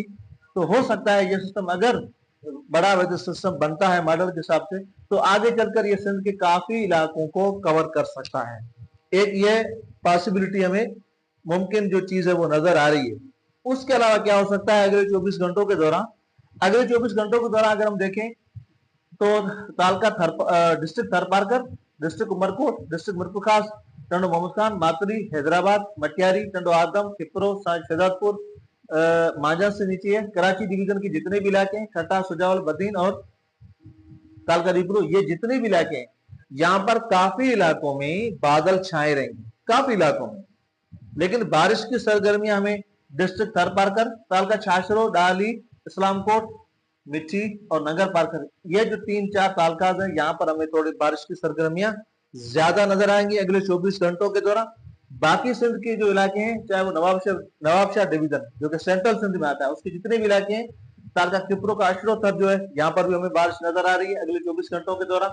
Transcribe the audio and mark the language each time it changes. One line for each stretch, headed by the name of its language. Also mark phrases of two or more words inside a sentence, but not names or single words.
Urdu: تو ہو سکتا ہے یہ سسٹم اگر بڑا
English: weather system
Urdu: بنتا ہے ماڈل کے حساب سے، تو آگے چل کر یہ سندھ کے کافی علاقوں کو کور کر سکتا ہے. ایک یہ پاسیبلٹی ہمیں ممکن جو چیز ہے وہ نظر آ رہی ہے. اس کے علاوہ کیا ہو سکتا ہے اگلے 24 گھنٹوں کے دوران، اگلے 24 گھنٹوں کے دوران اگر ہم دیکھیں تو تعلقہ ڈسٹرکٹ تھرپارکر، ڈسٹرکٹ عمرکوٹ، ڈسٹرکٹ میرپور، ٹنڈو محمد خان، ماتری، حیدرآباد، مٹیاری، ٹنڈو آدم، کھپرو، شہزادپور, مانجھا سے نیچے ہے کراچی ڈویژن کے جتنے بھی علاقے ہیں، کھٹا، سجاول، بدین اور کالکا رپرو، یہ جتنے بھی علاقے ہیں، یہاں پر کافی علاقوں میں بادل چھائے رہیں گے، کافی علاقوں میں. لیکن بارش کی سرگرمیاں ہمیں ڈسٹرکٹ تھرپارکر، تعلقہ چھاچھرو, ڈالی، اسلام کوٹ، مٹھی اور نگر پارکر، یہ جو 3-4 تعلقاز ہیں، یہاں پر ہمیں تھوڑی بارش کی سرگرمیاں زیادہ نظر آئیں گی اگلے 24 گھنٹوں کے دوران. باقی سندھ کے جو علاقے ہیں، چاہے وہ نوابشاہ ڈویژن جو کہ سینٹرل سندھ میں آتا ہے، اس کے جتنے بھی علاقے ہیں، تعلقہ کپرو کا اشرو تھر جو ہے، یہاں پر بھی ہمیں بارش نظر آ رہی ہے اگلے 24 گھنٹوں کے دوران.